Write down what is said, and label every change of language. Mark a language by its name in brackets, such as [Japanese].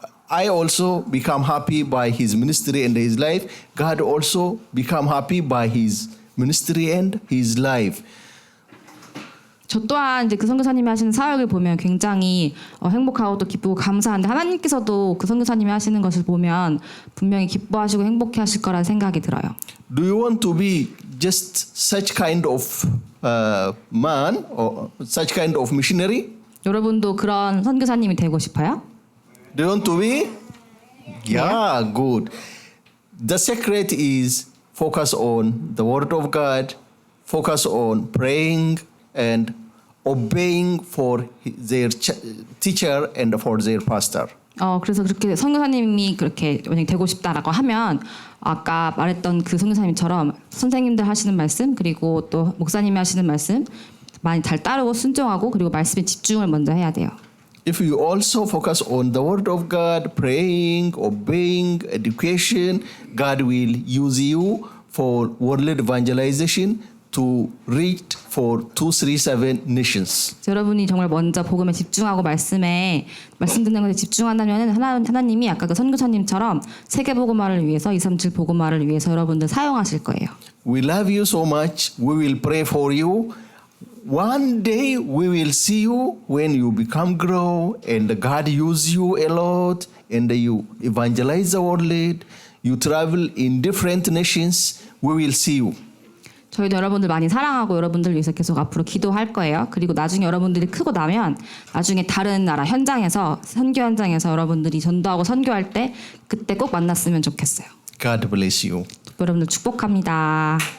[English] I also become happy by his ministry and his life. God also become happy by his ministry and his life. [Korean] 저 또한 이제 그 선교사님이 하시는 사역을 보면 굉장히 행복하고 또 기쁘고 감사한데 하나님께서도 그 선교사님이 하시는 것을 보면 분명히 기뻐하시고 행복해하실 거라는 생각이 들어요. [English] Do you want to be just such kind of man or such kind of missionary? [Korean] 여러분도 그런 선교사님이 되고 싶어요? [English] Do you want to be? Yeah, good. The secret is focus on the word of God, focus on praying and obeying for their teacher and for their pastor. [Korean] 그래서 그렇게 선교사님이 그렇게 만약 되고 싶다라고 하면 아까 말했던 그 선교사님처럼 선생님들 하시는 말씀 그리고 또 목사님이 하시는 말씀 많이 잘 따르고 순종하고 그리고 말씀에 집중을 먼저 해야 돼요. [English] If you also focus on the word of God, praying, obeying, education, God will use you for world evangelization to reach for 237 nations. [Korean] 여러분이 정말 먼저 복음에 집중하고 말씀 듣는 것에 집중한다면 하나님이 아까 그 선교사님처럼 세계 복음화를 위해서 237 복음화를 위해서 여러분들 사용하실 거예요. [English] We love you so much. We will pray for you. One day we will see you when you become grow and God use you a lot and you evangelize the world. You travel in different nations. We will see you. [Korean] 저희도 여러분들 많이 사랑하고 여러분들 위해서 계속 앞으로 기도할 거예요. 그리고 나중에 여러분들이 크고 나면 나중에 다른 나라 현장에서 선교 현장에서 여러분들이 전도하고 선교할 때 그때 꼭 만났으면 좋겠어요. [English] God bless you. [Korean] 여러분들 축복합니다.